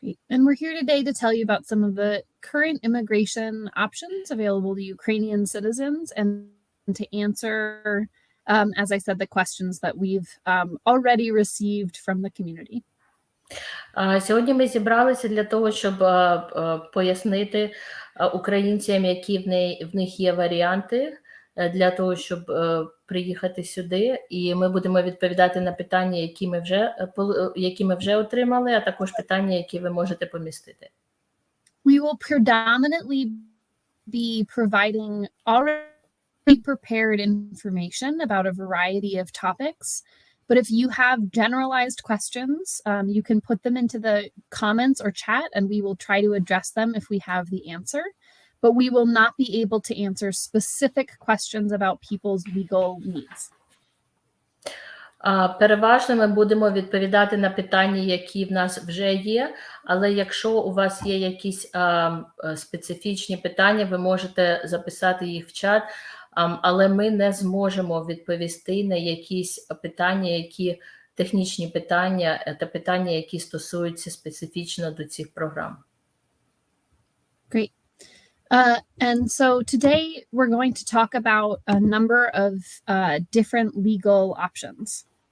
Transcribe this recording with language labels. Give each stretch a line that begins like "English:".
English: And we're here today to tell you about some of the current immigration options available to Ukrainian citizens and to answer, as I said, the questions that we've already received from the community.
Ukrainian: Сьогодні ми зібралися для того, щоб пояснити українцям, які в них є варіанти для того, щоб приїхати сюди, і ми будемо відповідати на питання, які ми вже отримали, а також питання, які ви можете помістити.
English: We will predominantly be providing already prepared information about a variety of topics. But if you have generalized questions, you can put them into the comments or chat, and we will try to address them if we have the answer. But we will not be able to answer specific questions about people's legal needs.
Ukrainian: Переважно ми будемо відповідати на питання, які в нас вже є, але якщо у вас є якісь специфічні питання, ви можете записати їх в чат, але ми не зможемо відповісти на якісь питання, які технічні питання та питання, які стосуються специфічно до цих програм.
English: Great. And so today we're going to talk about a number of different legal options.